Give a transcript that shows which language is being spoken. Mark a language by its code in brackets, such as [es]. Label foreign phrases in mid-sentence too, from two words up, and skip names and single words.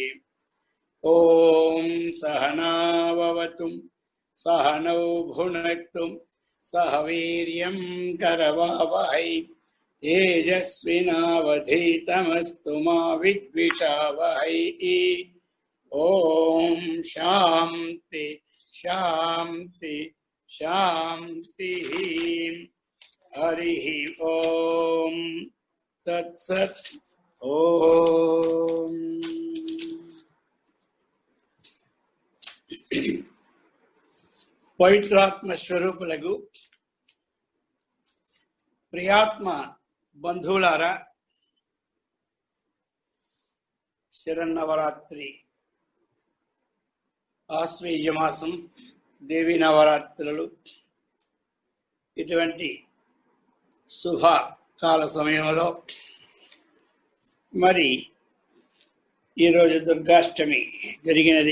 [sa] ओम सहना भवतु सहनौ भुनक्तु सह वीर्यं करवावहै तेजस्विनावधीतमस्तु मा विद्विषावहै। ओम शांति शांति शांति। हरि ओम तत्सत्। [te] ओम పవిత్రాత్మ స్వరూపులకు ప్రియాత్మ బంధువులారా, శరన్నవరాత్రి ఆశ్వయుజ మాసం దేవీ నవరాత్రులు ఇటువంటి శుభకాల సమయంలో మరి ఈరోజు దుర్గాష్టమి జరిగినది.